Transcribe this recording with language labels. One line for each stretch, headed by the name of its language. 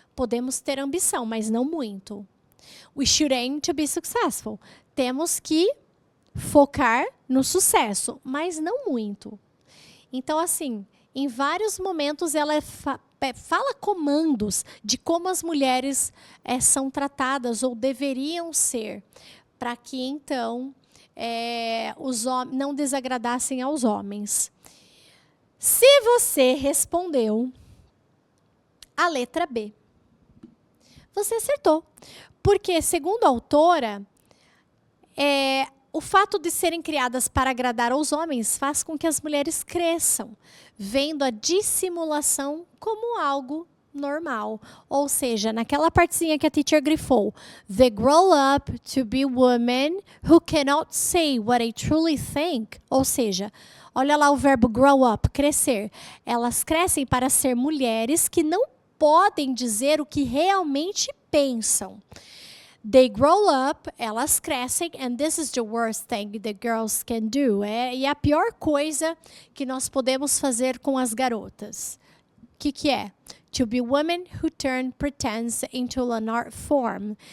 Portuguese: Podemos ter ambição, mas não muito.
English: We should aim to be successful.
Portuguese: Temos que focar no sucesso, mas não muito. Então, assim, em vários momentos ela fala comandos de como as mulheres são tratadas ou deveriam ser, para que então os homens não desagradassem aos homens. Se você respondeu a letra B, você acertou. Porque, segundo a autora, o fato de serem criadas para agradar aos homens faz com que as mulheres cresçam, vendo a dissimulação como algo normal. Ou seja, naquela partezinha que a teacher grifou,
English: they grow up to be women who cannot say what they truly think.
Portuguese: Ou seja, olha lá o verbo
English: grow up,
Portuguese: crescer. Elas crescem para ser mulheres que não podem dizer o que realmente pensam.
English: They grow up,
Portuguese: elas crescem,
English: and this is the worst thing the girls can do.
Portuguese: E a pior coisa que nós podemos fazer com as garotas. O que é?
English: To be women who turn pretense into an art form.